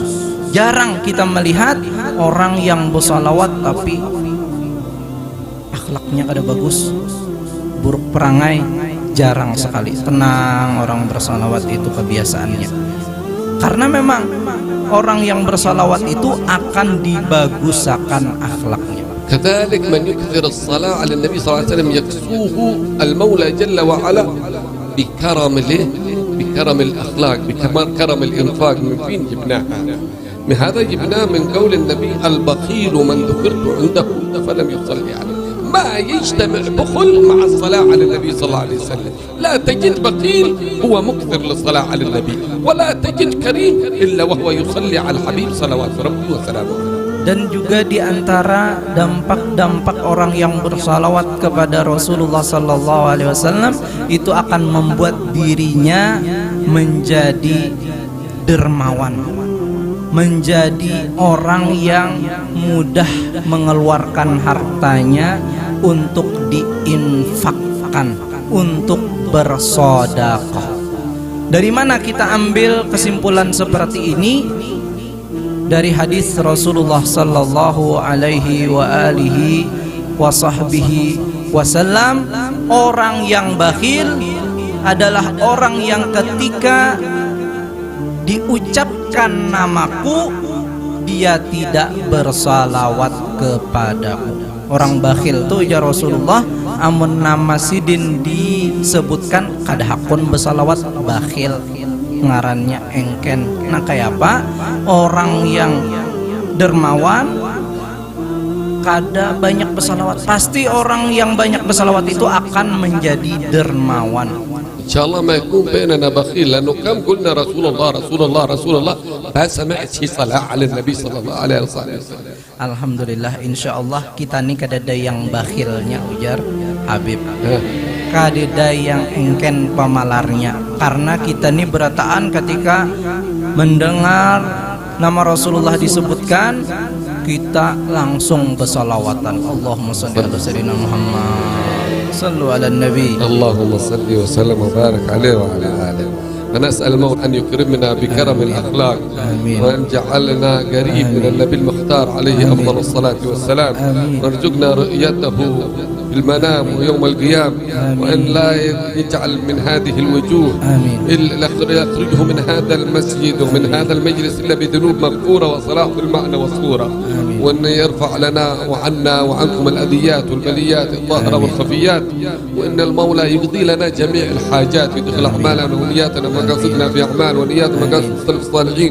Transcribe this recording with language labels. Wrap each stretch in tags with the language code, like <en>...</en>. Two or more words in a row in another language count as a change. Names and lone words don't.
<id>Jarang kita melihat orang yang bersalawat tapi akhlaknya kada bagus, buruk perangai, jarang sekali. Tenang, orang bersalawat itu kebiasaannya. Karena memang orang yang bersalawat itu akan dibagusakan akhlaknya.</id> <ar>كذلك من يكثر الصلاة على النبي صلى الله عليه وسلم يكسوه المولى جل وعلا بكرم الأخلاق، بكرم الإنفاق. من فين جبناها؟ من هذا جبناه من قول النبي: البخيل من ذكرت عنده فلم يصلي عليه. ما يجتمع بخل مع الصلاة على النبي صلى الله عليه وسلم. لا تجد بخيل هو مكثر للصلاة على النبي، ولا تجد كريم إلا وهو يصلي على الحبيب صلوات ربي وسلامه.</ar> <id>Dan juga di antara dampak-dampak orang yang bersalawat kepada Rasulullah</id> <ar>صلى الله عليه وسلم</ar> <id>itu akan membuat dirinya menjadi dermawan, menjadi orang yang mudah mengeluarkan hartanya untuk diinfakkan, untuk bersedekah. Dari mana kita ambil kesimpulan seperti ini? Dari hadis Rasulullah</id> <ar>صلى الله عليه وعلى آله وصحبه وسلم,</ar> <id>orang yang bakhil adalah orang yang ketika diucapkan namaku dia tidak bersalawat kepadaku.</id> <bjn>Orang bakhil tuh ya Rasulullah, amun nama sidin disebutkan kada hakun bersalawat bakhil, ngarannya engken. Nah kayak apa?</bjn> <id>Orang yang dermawan kada banyak bersalawat. Pasti orang yang banyak bersalawat itu akan menjadi dermawan.</id> <ar>إن شاء الله ما يكون بيننا بخيل, lأنه كم قلنا رسول الله رسول الله رسول الله ما سمعت شي صلاة على النبي صلى الله عليه وسلم.</ar> <bjn>Alhamdulillah,</bjn> <ar>إن شاء الله</ar> <bjn>nih kadada yang bakhilnya ujar Habib, kadada yang engken pamalarnya.</bjn> <id>Karena kita nih berataan ketika mendengar nama Rasulullah disebutkan, kita langsung bersalawatan.</id> <ar>اللهم صل على سيدنا محمد، صلوا على النبي. اللهم صل وسلم وبارك عليه وعلى آله. فنسأل المولى أن يكرمنا بكرم الأخلاق، وأن جعلنا قريب من النبي المختار عليه أفضل الصلاة والسلام، وارزقنا رؤيته في المنام ويوم القيامة، وأن لا يجعل من هذه الوجوه إلا يخرجه من هذا المسجد ومن هذا المجلس إلا بذنوب مغفورة وصلاح المعنى والصورة، وأن يرفع لنا وعنا وعنكم الأذيات والبليات الظاهرة والخفيات، وأن المولى يقضي لنا جميع الحاجات، يدخل أعمالنا ونياتنا مقاصدنا في أعمال ونيات مقاصد السلف الصالحين.</ar>